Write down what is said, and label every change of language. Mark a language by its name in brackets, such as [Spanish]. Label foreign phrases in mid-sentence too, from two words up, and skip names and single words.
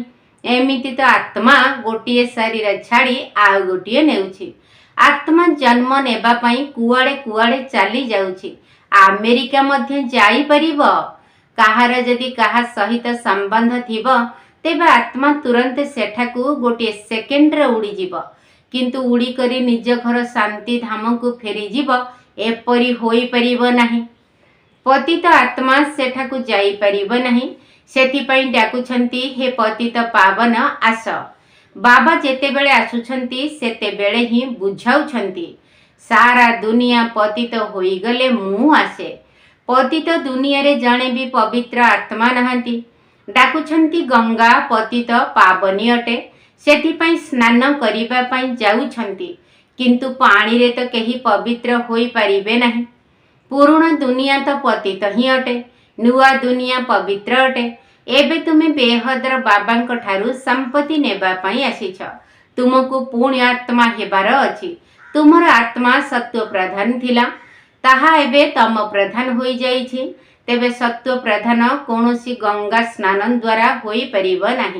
[Odia] ଏମିତି ତ ଆତ୍ମା ଗୋଟିଏ ଶରୀର ଛାଡ଼ି ଆଉ ଗୋଟିଏ ନେଉଛି। ଆତ୍ମା ଜନ୍ମ ନେବା ପାଇଁ କୁଆଡ଼େ କୁଆଡ଼େ ଚାଲି ଯାଉଛି। ଆମେରିକା ମଧ୍ୟ ଯାଇ ପାରିବ। କାହାର ଯଦି କାହା ସହିତ ସମ୍ବନ୍ଧ ଥିବ, ତେବେ ଆତ୍ମା ତୁରନ୍ତ ସେଠାକୁ ଗୋଟେ ସେକେଣ୍ଡରେ ଉଡ଼ି ଯିବ। କିନ୍ତୁ ଉଡ଼ି କରି ନିଜ ଘର ଶାନ୍ତି ଧାମକୁ ଫେରି ଯିବ, ଏପରି ହୋଇ ପାରିବ ନାହିଁ। ପତିତ ଆତ୍ମା ସେଠାକୁ ଯାଇ ପାରିବ ନାହିଁ। ସେଥିପାଇଁ ଡାକୁଛନ୍ତି ହେ ପତିତ ପାବନ ଆସ। ବାବା ଯେତେବେଳେ ଆସୁଛନ୍ତି ସେତେବେଳେ ହିଁ ବୁଝାଉଛନ୍ତି ସାରା ଦୁନିଆ ପତିତ ହୋଇଗଲେ ମୁଁ ଆସେ। ପତିତ ଦୁନିଆରେ ଜଣେ ଭି ପବିତ୍ର ଆତ୍ମା ନାହାନ୍ତି। ଡାକୁଛନ୍ତି ଗଙ୍ଗା ପତିତ ପାବନୀ ଅଟେ, ସେଥିପାଇଁ ସ୍ନାନ କରିବା ପାଇଁ ଯାଉଛନ୍ତି, କିନ୍ତୁ ପାଣିରେ ତ କେହି ପବିତ୍ର ହୋଇ ପାରିବେ ନାହିଁ। ପୁରୁଣା ଦୁନିଆ ତ ପତିତ ହିଁ ଅଟେ, ନୂଆ ଦୁନିଆ ପବିତ୍ର ଅଟେ। ଏବେ ତୁମେ ବେହଦ ବାବାଙ୍କ ଠାରୁ ସମ୍ପତ୍ତି ନେବା ପାଇଁ ଆସିଛ। ତୁମକୁ ପୁଣ୍ୟ ଆତ୍ମା ହେବାର ଅଛି। ତୁମର ଆତ୍ମା ସତ୍ତ୍ୱ ପ୍ରଧାନ ଥିଲା, ତାହା ଏବେ ତମ ପ୍ରଧାନ ହୋଇଯାଇଛି। ତେବେ ସତ୍ତ୍ୱ ପ୍ରଧାନ କୌଣସି ଗଙ୍ଗା ସ୍ନାନ ଦ୍ୱାରା ହୋଇ ପାରିବ ନାହିଁ।